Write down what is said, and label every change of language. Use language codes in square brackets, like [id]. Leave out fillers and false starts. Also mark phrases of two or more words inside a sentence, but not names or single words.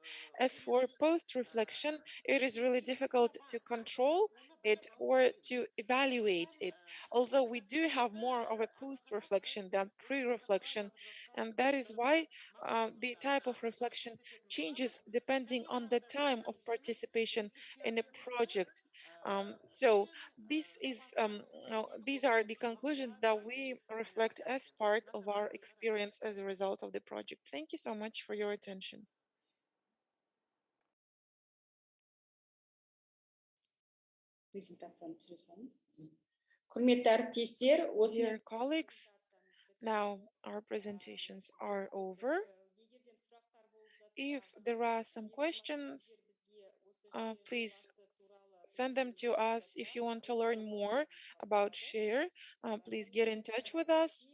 [en] As for post-reflection, it is really difficult to control it or to evaluate it, although we do have more of a post-reflection than pre-reflection, and that is why the type of reflection changes depending on the time of participation in a project. So this is these are the conclusions that we reflect as part of our experience as a result of the project. Thank you so much for your attention. [kk] Презентацияны түсіресіңіз. Құрметті әріптестер, [en] Dear colleagues, now our presentations are over. If there are some questions, please send them to us. If you want to learn more about SHARE, please get in touch with us.